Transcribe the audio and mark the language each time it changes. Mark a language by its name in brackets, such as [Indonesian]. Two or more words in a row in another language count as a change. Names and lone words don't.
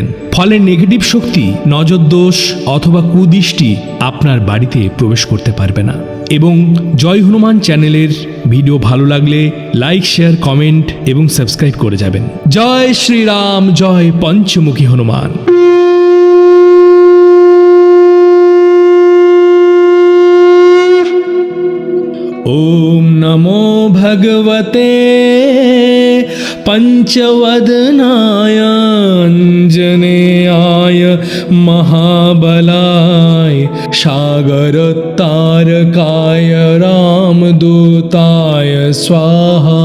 [Bangla] ফলে নেগেটিভ শক্তি, নজর দোষ অথবা কুদৃষ্টি আপনার বাড়িতে প্রবেশ করতে পারবে না। এবং জয় হনুমান চ্যানেলের ভিডিও ভালো লাগলে লাইক, শেয়ার, কমেন্ট এবং সাবস্ক্রাইব করে যাবেন। জয় শ্রীরাম, জয় পঞ্চমুখী হনুমান। [Sanskrit] ओम नमो भगवते पंचवदनाय अंजनेयाय महाबलाय सागरोत्तारकाय रामदूताय स्वाहा।